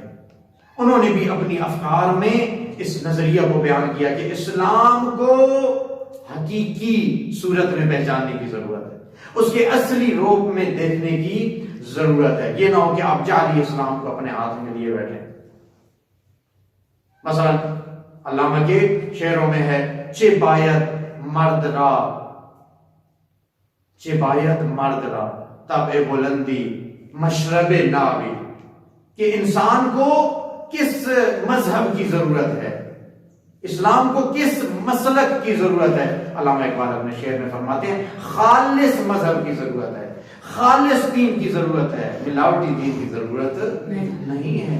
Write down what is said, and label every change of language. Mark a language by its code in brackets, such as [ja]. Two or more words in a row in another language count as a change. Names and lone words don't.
[ur] انہوں نے بھی اپنی افکار میں اس نظریہ کو بیان کیا کہ اسلام کو حقیقی صورت میں پہچاننے کی ضرورت ہے، اس کے اصلی روپ میں دیکھنے کی ضرورت ہے۔ یہ نہ ہو کہ آپ جعلی اسلام کو اپنے ہاتھ میں لیے بیٹھیں۔ مثلا علامہ کے شعروں میں ہے [fa] چه باید مرد را، چه باید مرد را طبع بلندی مشرب نابی، [ur] کہ انسان کو کس مذہب کی ضرورت ہے، اسلام کو کس مسلک کی ضرورت ہے۔ علامہ اقبال اپنے شعر میں فرماتے ہیں خالص مذہب کی ضرورت ہے، خالص دین کی ضرورت ہے، ملاوٹی دین کی ضرورت نہیں ہے۔